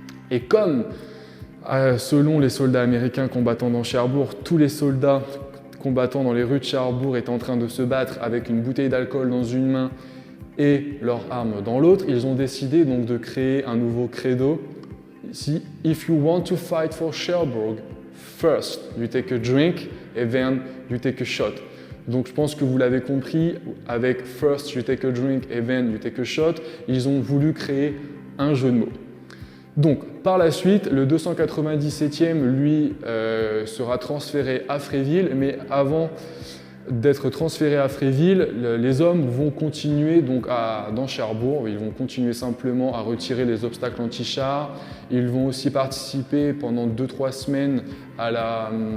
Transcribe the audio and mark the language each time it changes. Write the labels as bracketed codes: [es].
[fr] Et comme selon les soldats américains combattant dans Cherbourg, tous les soldats combattant dans les rues de Cherbourg étaient en train de se battre avec une bouteille d'alcool dans une main et leur arme dans l'autre, ils ont décidé donc de créer un nouveau credo. [en] Ici, if you want to fight for Cherbourg, first you take a drink and then you take a shot. [fr] Donc je pense que vous l'avez compris, avec [en] first you take a drink and then you take a shot, [fr] ils ont voulu créer un jeu de mots. Donc, par la suite, le 297e, lui, sera transféré à Fréville, mais avant d'être transféré à Fréville, les hommes vont continuer donc dans Cherbourg, ils vont continuer simplement à retirer les obstacles anti-chars, ils vont aussi participer pendant 2-3 semaines à la